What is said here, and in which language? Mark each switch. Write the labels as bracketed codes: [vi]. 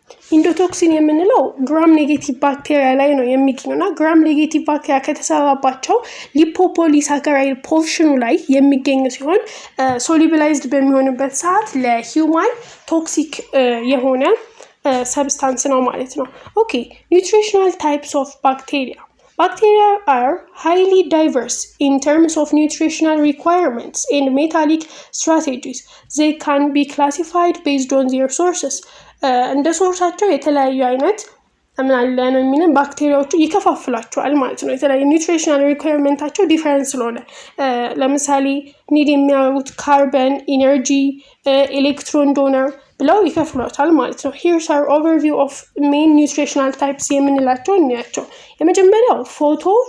[am] ኢንዶቶክሲን የምንለው ግራም ኔጌቲቭ ባክቴሪያ ላይ ነው የሚገኘው እና ግራም ኔጌቲቭ ባክቴሪያ ከተሰራባቸው ሊፖፖሊሳካራይድ ፖርሽኑ ላይ የሚገኝ ሲሆን ሶሉቢላይዝድ በሚሆንበት ሰዓት ለሂውማን ቶክሲክ የሆነ ሰብስታንስ ነው ማለት ነው። ኦኬ ኒውትሪሽናል ታይፕስ ኦፍ ባክቴሪያ [en] Bacteria are highly diverse in terms of nutritional requirements and metabolic strategies. They can be classified based on their sources. [am] እንደ ሶርሳቸው የተለያዩ አይነት ምን አለ ነው የሚለን ባክቴሪያዎቹ ይከፋፍላቸዋል ማለት ነው። የተለያዩ ኒውትሪሽናል ሪኳየርመንታቸው ዲፈረንስ ስለሆነ ለምሳሌ ኒድ የሚያደርጉት ካርበን፣ ኢነርጂ፣ ኤሌክትሮን ዶነር ብለው ይከፍሏታል ማለት ነው። [en] Here's our overview of main nutritional types [am] የምንላቸው እንያቸው። የመጀመሪያው ፎቶ